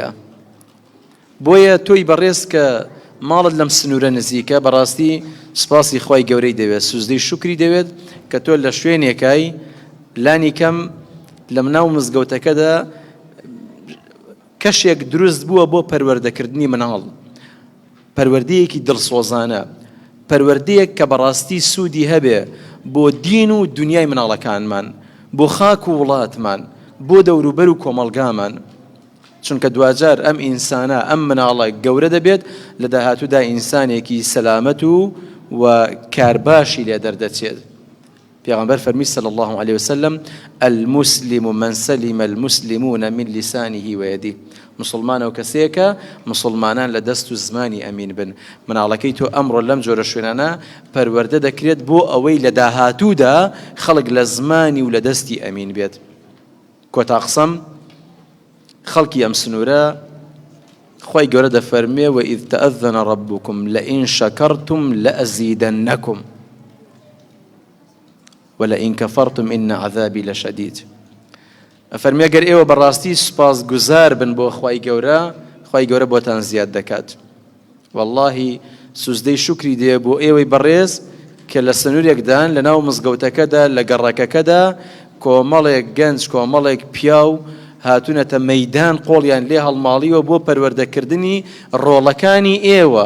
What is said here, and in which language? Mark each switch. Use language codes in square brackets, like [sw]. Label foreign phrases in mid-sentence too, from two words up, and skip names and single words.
[ckb] بۆیە تۆی بەڕێز کە ماڵت لەم سنوورە نزیکە، بەڕاستی سپاسی خوای گەورەی دەوێت، سوزدەی شوکری دەوێت کە تۆ لە شوێنێکای لانی کەم لە مناو مزگەوتەکەدا کەشێک دروست بووە بۆ پەروەردەکردنی مناڵ، پەروەردەیەکی دڵسۆزانە، پەروەردەیەک کە بەڕاستی سوودی هەبێ بۆ دین و دنیای مناڵەکانمان، بۆ خاک و وڵاتمان، بۆ دەوروبەر و کۆمەڵگامان. چونکە دوجار ئەم ئینسانە ئەم مناڵە گەورە دەبێت، لە داهاتوودا ئینسانێکی سەلامەت و کارباشی لێ دەردەچێت. [ar] پیغمبر فرمی صلی الله علیه وسلم المسلم من سلم المسلمون من لسانه ويده. [ckb] مسلمان و کەسێکە مسلمانان لە دەست و زمانی ئەمین بن. مناڵەکەی تۆ ئەمڕۆ لەم جۆرە شوێنانە پەروەردە دەکرێت بۆ ئەوەی لە داهاتوودا خەڵک لە زمانی و لە دەستی ئەمین بێت. کۆتا قسەم خەڵکی ئەم سنوورە خوای گەورە دەفەرمێ [ar] وإذ تأذن ربكم لئن شكرتم لأزيدنكم ولئن كفرتم إن عذابي لشديد. [ckb] فەرمی ئەگەر ئێوە بەڕاستی سوپاس گوزار بن بۆ خوای گەورە بۆتان زیاد دەکات. واللهی سوزدەی شکری دێ بۆ ئێوەی بەڕێز کە لە سنوورێکدان لە ناو مزگەوتەکەدا لە گەڕەکەکەدا کۆمەڵێک گەنج کۆمەڵێک پیاو هاتوونەتە مەیدان قۆڵیان لێ هەڵماڵیوە بۆ پەروەردەکردنی ڕۆڵەکانی ئێوە.